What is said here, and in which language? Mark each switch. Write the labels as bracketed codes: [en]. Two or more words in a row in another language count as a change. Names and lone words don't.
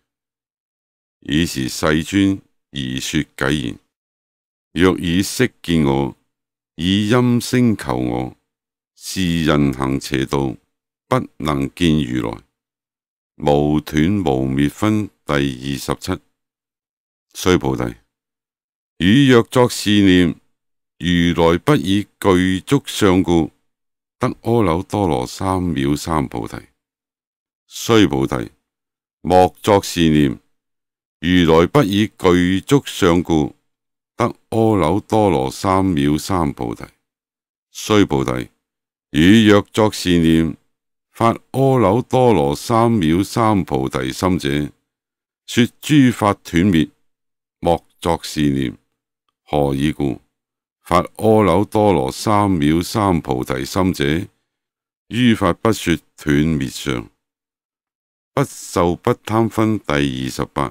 [lzh] 爾時世尊而說偈言：若以色見我，以音聲求我，是人行邪道，不能見如來。無斷無滅分第27。須菩提，汝若作是念，如來不以具足相故，得阿耨多羅三藐三菩提。須菩提，莫作是念，如來不以具足相故，得阿耨多羅三藐三菩提。須菩提，汝若作是念，發阿耨多羅三藐三菩提心者，說諸法斷滅，莫作是念。何以故？發阿耨多羅三藐三菩提心者，於法不說斷滅相，不受不貪分第28。